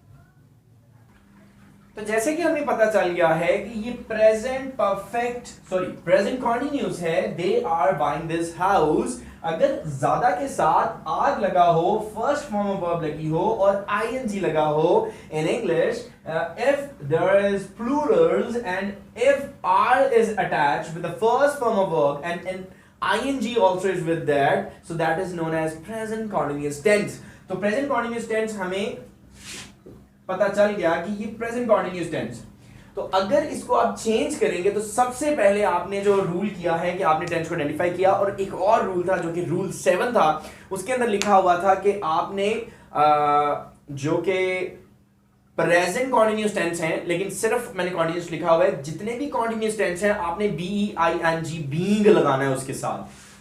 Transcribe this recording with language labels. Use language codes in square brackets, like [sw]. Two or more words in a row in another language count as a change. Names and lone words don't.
[hi] तो जैसे कि हमें पता चल गया है कि ये [en] present continuous [hi] है, [en] they are buying this house. [hi] अगर ज्यादा के साथ आर लगा हो, [en] first form of verb [hi] लगी हो और आईएनजी लगा हो [en] in English, इफ देयर इज प्लूरल्स एंड इफ आर इज अटैच्ड विद द फर्स्ट फॉर्म ऑफ वर्ब एंड ing also is with that, so that is known as present continuous tense. [hi] तो [en] present continuous tense [hi] हमें पता चल गया कि ये [en] present continuous tense. [hi] तो अगर इसको आप चेंज करेंगे तो सबसे पहले आपने जो रूल किया है कि आपने टेंस को आइडेंटिफाई किया, और एक और रूल था जो कि रूल 7 था, उसके अंदर लिखा हुआ था कि आपने जो कि [en] present continuous tense [hi] है, लेकिन सिर्फ मैंने कॉन्टिन्यूअस लिखा हुआ है, जितने भी [en] continuous tense [hi] हैं आपने बीईआईएनजी बीइंग लगाना है उसके साथ।